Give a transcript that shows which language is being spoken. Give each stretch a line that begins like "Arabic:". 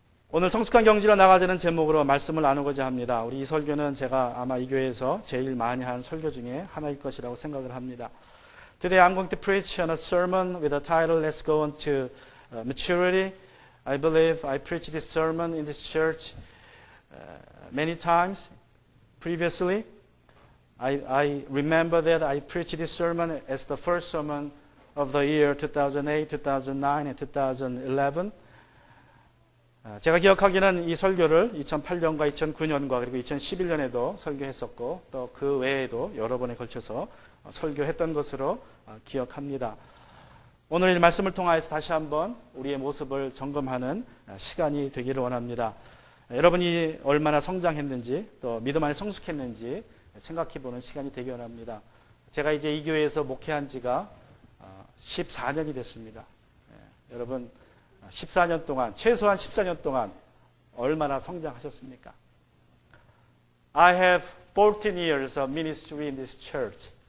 Korean: 오늘 성숙한 경지로 나가자는 제목으로 말씀을 나누고자 합니다. 우리 이 설교는 제가 아마 이 교회에서 제일 많이 한 설교 중에 하나일 것이라고 생각을 합니다.
English: Today I'm going to preach on a sermon with the title Let's Go On to Maturity. I believe I preached this sermon in this church many times previously. I remember that I preached this sermon as the first sermon of the year 2008, 2009, and 2011.
Korean: 제가 기억하기는 이 설교를 2008년과 2009년과 그리고 2011년에도 설교했었고 또 그 외에도 여러 번에 걸쳐서 설교했던 것으로 기억합니다. 오늘 이 말씀을 통하여서 다시 한번 우리의 모습을 점검하는 시간이 되기를 원합니다. 여러분이 얼마나 성장했는지 또 믿음 안에 성숙했는지 생각해보는 시간이 되기 원합니다. 제가 이제 이 교회에서 목회한 지가 14년이 됐습니다. 여러분 14년 동안 최소한 14년 동안 얼마나 성장하셨습니까?
English: I have 14 years of ministry in this church.